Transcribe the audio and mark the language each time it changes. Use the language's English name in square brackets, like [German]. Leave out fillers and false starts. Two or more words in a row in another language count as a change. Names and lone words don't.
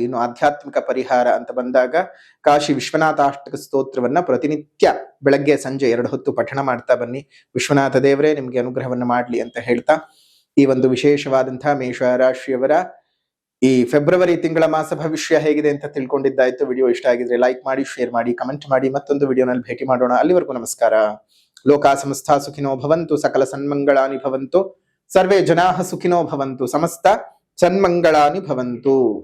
[Kannada] ಇನ್ನು ಆಧ್ಯಾತ್ಮಿಕ ಪರಿಹಾರ ಅಂತ ಬಂದಾಗ ಕಾಶಿ ವಿಶ್ವನಾಥಾಷ್ಟಕ ಸ್ತೋತ್ರವನ್ನ ಪ್ರತಿನಿತ್ಯ ಬೆಳಗ್ಗೆ ಸಂಜೆ 2 ಹೊತ್ತು ಪಠಣ ಮಾಡ್ತಾ ಬನ್ನಿ. ವಿಶ್ವನಾಥ ದೇವರೇ ನಿಮ್ಗೆ ಅನುಗ್ರಹವನ್ನ ಮಾಡ್ಲಿ ಅಂತ ಹೇಳ್ತಾ ಈ ಒಂದು ವಿಶೇಷವಾದಂತಹ ಮೇಷರಾಶಿಯವರ ಈ ಫೆಬ್ರವರಿ ತಿಂಗಳ ಮಾಸ ಭವಿಷ್ಯ ಹೇಗಿದೆ ಅಂತ ತಿಳ್ಕೊಂಡಿದ್ದಾಯ್ತು. ವಿಡಿಯೋ ಇಷ್ಟ ಆಗಿದ್ರೆ ಲೈಕ್ ಮಾಡಿ, ಶೇರ್ ಮಾಡಿ, ಕಮೆಂಟ್ ಮಾಡಿ. ಮತ್ತೊಂದು ವಿಡಿಯೋನಲ್ಲಿ ಭೇಟಿ ಮಾಡೋಣ. ಅಲ್ಲಿವರೆಗೂ ನಮಸ್ಕಾರ. [Sanskrit] ಲೋಕಾ ಸಮಸ್ತ ಸುಖಿನೋ ಭವಂತು, ಸಕಲ ಸನ್ಮಂಗಳಾನಿ ಭವಂತು, ಸರ್ವೇ ಜನಾಃ ಸುಖಿನೋ ಭವಂತು, ಸಮಸ್ತ ಸನ್ಮಂಗಳಾನಿ ಭವಂತು.